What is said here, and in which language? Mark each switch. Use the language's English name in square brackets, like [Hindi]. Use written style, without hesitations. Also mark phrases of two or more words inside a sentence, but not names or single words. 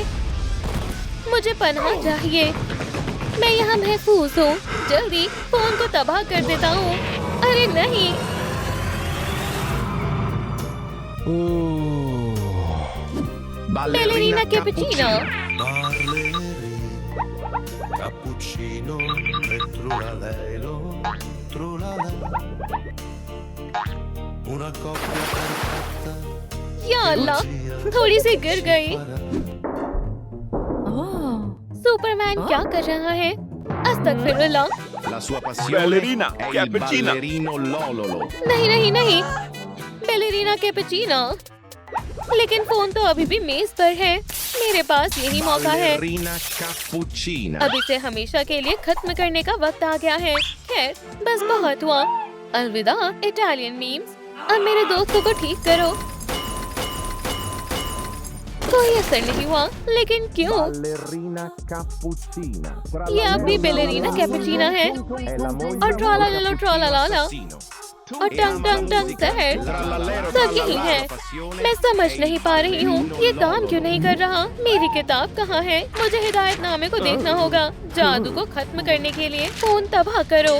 [Hindi] मुझे पनाह चाहिए। मैं यहाँ महफूज हूँ। जल्दी फोन को तबाह कर देता हूँ। अरे नहीं। बैलेरिना कैपुचिनो। [Italian] Cappuccino e trulalelo, trulala. Una coppia perfetta. [Arabic] يا الله, [Hindi] थोड़ी सी गिर गई। सुपरमैन क्या कर रहा है? अस्तगफिरुल्लाह। [Italian] La sua passione Ballerina, è il cappuccino. ballerino Lololo. [Hindi] नहीं नहीं नहीं, बैलेरिना कैपुचिनो। लेकिन फोन तो अभी भी मेज पर है। मेरे पास यही मौका है। Ballerina cappuccina. अब इसे हमेशा के लिए खत्म करने का वक्त आ गया है। खैर, बस बहुत हुआ। अलविदा [English] Italian memes. [Hindi] अब मेरे दोस्तों को ठीक करो। कोई असर नहीं हुआ, लेकिन क्यों? Ballerina cappuccina. ये अब भी बैलेरिना कैपुचिना है। और ट्रोलाला ट्रोलाला और टंग टंग टंग सहर, सब यही है। मैं समझ नहीं पा रही हूँ, ये काम क्यों नहीं कर रहा? मेरी किताब कहाँ है? मुझे हिदायतनामे को देखना होगा। जादू को खत्म करने के लिए फोन तबाह करो।